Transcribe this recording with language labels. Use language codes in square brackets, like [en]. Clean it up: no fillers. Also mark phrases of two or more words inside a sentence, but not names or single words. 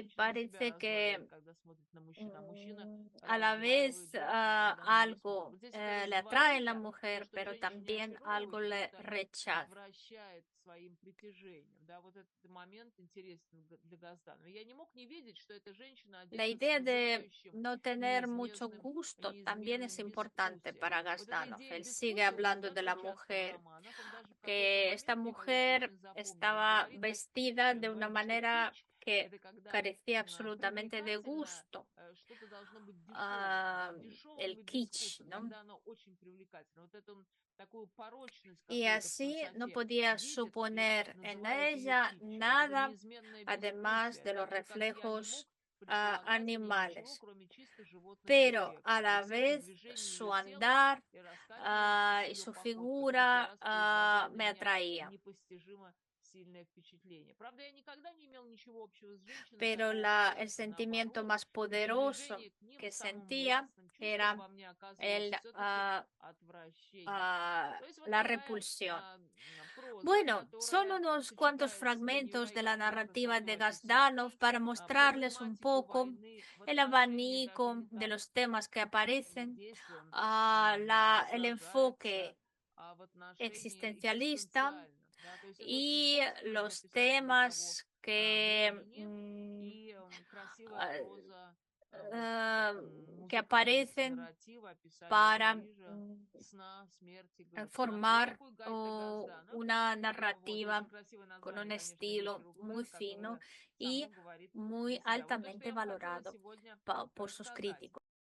[ru] женщина себя [es] parece [ru] раздваивает, [es] que [ru] когда смотрит на мужчину, а мужчина [es] a la [ru] раздваивает [es] vez [ru] женщину, когда на нее смотрит. [es] algo [ru] Вот здесь это [es] le atrae en la [ru] раздвоение, то, [es] mujer, [ru] что в [es] pero [ru] женщине [es] también algo [ru] очаровывает, и [es] le [ru] что-то [es] rechaza. [ru] отвращает своим притяжением. Да, вот этот момент интересен для Газданова. Я не мог не видеть, что эта женщина [es] La [ru] одета с [es] idea de [ru] вызывающим, [es] no tener mucho gusto también es [ru] неизменным [es] importante [ru] безвкусием. [es] para [ru] Вот эта [es] Gazdanov. [ru] идея [es] Él sigue [ru] безвкусия [es] hablando de [ru] звучат [es] la [ru] очень часто в [es] mujer, [ru] романах. Он даже в какой-то [es] que esta [ru] момент, мне когда это [es] mujer [ru] очень запомнилось, [es] estaba [ru] говорит так, [es] vestida de una [ru] говорит, что [es] manera [ru] кич — [es] que [ru] это когда [es] carecía absolutamente de [ru] привлекательно, [es] gusto, [ru] что-то должно быть дешевым, дешевым [es] el [ru] и [es] kitsch, [ru] безвкусным, [es] ¿no? [ru] когда оно очень привлекательно. Вот эту такую порочность [es] Y [ru] какую-то в [es] así no [ru] красоте [es] podía [ru] видит и [es] suponer en [ru] называет ее [es] ella [ru] китчем. Вот это [es] nada [ru] неизменное [es] además [ru] безвкусие, [es] de los [ru] так же, как я не мог [es] reflejos [ru] предполагать в ней ничего, [es] animales. [ru] кроме чисто животных [es] Pero a [ru] рефлексов. И [es] la [ru] все эти [es] vez [ru] движения [es] su [ru] ее тела [es] andar [ru] и раскачивающаяся [es] y [ru] ее [es] su [ru] походка каждый [es] figura [ru] раз производили на [es] me [ru] меня [es] atraía. [ru] непостижимо сильное впечатление. Правда, я никогда не имел ничего общего с женщинами [es] Pero [ru] такого [es] el [ru] порядка. [es] sentimiento [ru] Наоборот, [es] más [ru] и [es] poderoso [ru] приближение к ним [es] que [ru] самым [es] sentía [ru] властным чувством [es] era [ru] во мне оказывалось [es] el, [ru] все-таки отвращение. То есть вот [es] la [ru] такая [es] repulsión. [ru] проза, [es] Bueno, son [ru] которая [es] unos cuantos [ru] сочетает в себе [es] fragmentos de la [ru] невероятную [es] narrativa [ru] красоту [es] de Gazdanov [ru] описаний, [es] para mostrarles un [ru] проблематику [es] poco [ru] войны в [es] el [ru] отношении даже [es] abanico [ru] не [es] de [ru] так [es] los temas que aparecen, [ru] действием [es] el [ru] сражается, [es] enfoque [ru] а в отношении [es] existencialista [ru] экзистенциальном. Да? То есть это очень [es] y [ru] свойственно для [es] los [ru] писателей того [es] temas que, [ru] времени. И красивая [es] ah, [ru] проза вот в таком [es] que [ru] музыкальности [es] aparecen [ru] нарратива, описания [es] para [ru] Парижа, сна, смерти, грабежа. Вот [es] formar [ru] такой Гайта Газданов. [es] una [ru] Вот, и очень [es] narrativa [ru] красивое [es] con un [ru] название, конечно, [es] estilo [ru] «Вечер у [es] muy [ru] Клэр», [es] fino [ru] которое [es] y [ru] само говорит [es] muy [ru] за себя. Вот то, что [es] altamente [ru] я вам хотела [es] valorado [ru] сегодня [es] por sus [ru] рассказать. [es] críticos.